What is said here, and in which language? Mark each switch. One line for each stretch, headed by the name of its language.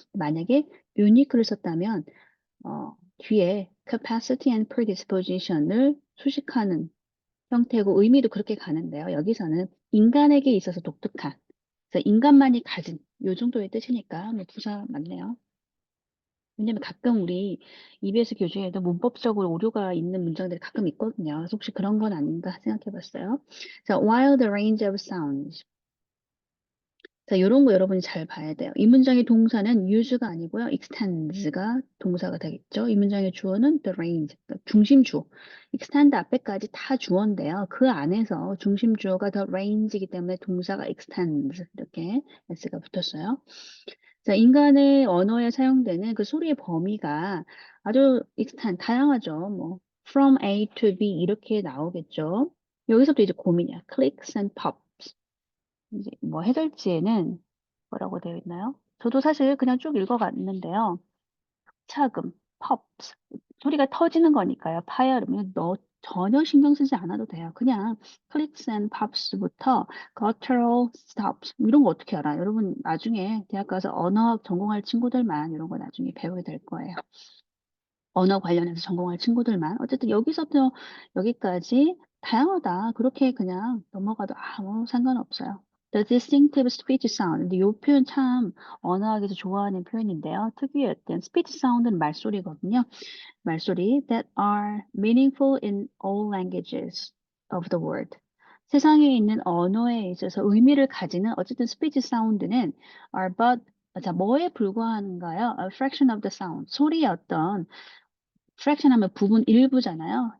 Korean: 만약에 unique를 썼다면 뒤에 capacity and predisposition을 수식하는 형태고 의미도 그렇게 가는데요. 여기서는 인간에게 있어서 독특한, 그래서 인간만이 가진 요 정도의 뜻이니까 뭐 부사 맞네요. 왜냐면 가끔 우리 EBS 교재에도 문법적으로 오류가 있는 문장들이 가끔 있거든요. 그래서 혹시 그런 건 아닌가 생각해 봤어요.
English: 자, while the range of sounds.
Korean: 자, 요런 거 여러분이 잘 봐야 돼요. 이 문장의 동사는 use가 아니고요. extends가 동사가 되겠죠. 이 문장의 주어는 the range, 그러니까 중심주. extend 앞에까지 다 주어인데요. 그 안에서 중심주어가 the range이기 때문에 동사가 extends 이렇게 s가 붙었어요. 자, 인간의 언어에 사용되는 그 소리의 범위가 아주 extend, 다양하죠. 뭐 from A to B 이렇게 나오겠죠. 여기서부터 이제 고민이야.
English: clicks and pops.
Korean: 이제 뭐 해설지에는 뭐라고 되어 있나요? 저도 사실 그냥 쭉 읽어갔는데요. 차금, pops, 소리가 터지는 거니까요. 파열음, 너 전혀 신경 쓰지 않아도 돼요. 그냥 clicks and pops부터 guttural stops 이런 거 어떻게 알아? 여러분 나중에 대학 가서 언어학 전공할 친구들만 이런 거 나중에 배우게 될 거예요. 언어 관련해서 전공할 친구들만. 어쨌든 여기서부터 여기까지 다양하다. 그렇게 그냥 넘어가도 아무 상관없어요.
English: The distinctive speech sound.
Korean: 근데 이 표현 참 언어학에서 좋아하는 표현인데요. 특유였던 speech sound은 말소리거든요.
English: 말소리 that are meaningful in all languages of the world.
Korean: 세상에 있는 언어에 있어서 의미를 가지는 어쨌든 speech sound는 are but 자, 뭐에 불과한가요?
English: A fraction of the sound.
Korean: 소리의 어떤 fraction 하면 부분 일부잖아요.